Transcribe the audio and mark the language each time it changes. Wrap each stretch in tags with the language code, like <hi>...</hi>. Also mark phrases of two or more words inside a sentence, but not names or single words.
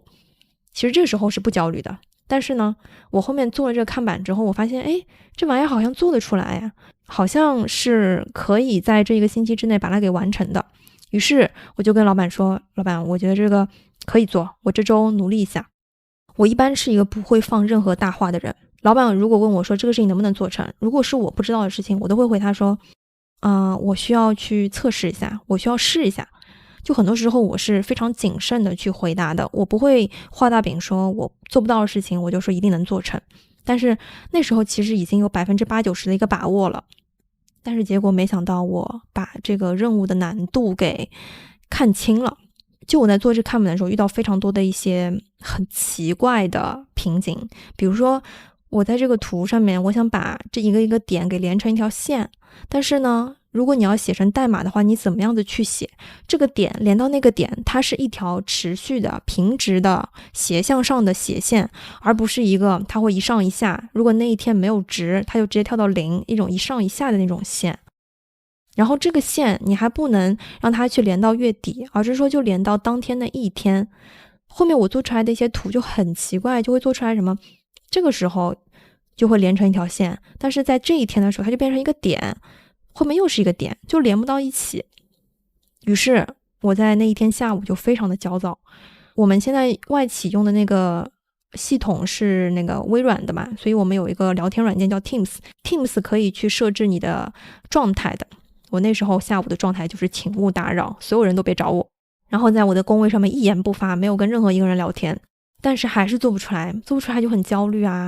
<zh>其實這個時候是不焦慮的，但是呢，我後面做了這個看板之後，我發現，這玩意兒好像做得出來呀，好像是可以在這1個星期之內把它給完成的。於是我就跟老闆說，老闆，我覺得這個可以做，我這周努力一下。我一般是一個不會放任何大話的人。老闆如果問我說這個事情能不能做成，如果是我不知道的事情，我都會回他說，我需要去測試一下，我需要試一下。就很多時候我是非常謹慎的去回答的，我不會畫大餅說我做不到的事情，我就說一定能做成。但是那時候其實已經有80%-90%的一個把握了，但是結果沒想到我把這個任務的難度給看清了。就我在做這看板的時候，遇到非常多的一些很奇怪的瓶頸。比如說，我在这個圖上面，我想把這一個一個點給連成一條線，但是呢，如果你要寫成代碼的話，你怎麼樣子去寫這個點連到那個點？它是一條持續的平直的斜向上的斜線，而不是一個它會一上一下。如果那一天沒有值，它就直接跳到0，一種一上一下的那種線。然後這個線你還不能讓它去連到月底，而是說就連到當天的一天。後面我做出來的一些圖就很奇怪，就會做出來什麼，這個時候就會連成一條線，但是在這一天的時候它就變成一個點，後面又是一個點，就連不到一起。於是我在那一天下午就非常的焦躁。我們現在外企用的那個系統是那個微軟的嘛，所以我們有一個聊天軟件叫 Teams 可以去設置你的狀態的。我那時候下午的狀態就是請勿打擾，所有人都別找我，然後在我的工位上面一言不發，沒有跟任何一個人聊天，但是還是做不出來就很焦慮啊。</zh>